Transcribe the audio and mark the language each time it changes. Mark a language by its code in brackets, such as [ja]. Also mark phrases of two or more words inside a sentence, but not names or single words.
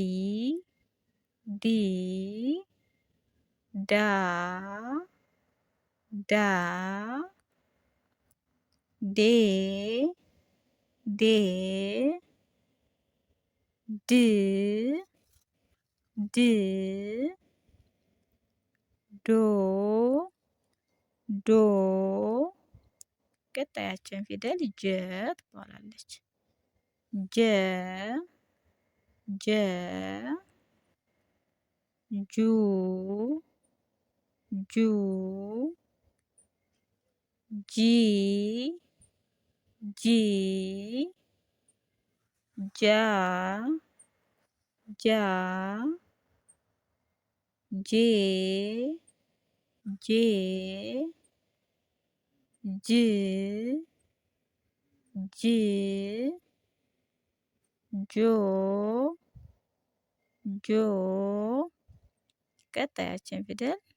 [am] ዲ ዳ ዳ ዴ ዴ ድ ድ ዶ ዶ ቀጣያችን ፊደል ጀ ትባላለች። ጀ ጀ ጁ ጁ ጂ ጂ ጃ ጃ ጄ ጄ ጅ ጅ ጆ ጆ ቀጣያችን ፊደል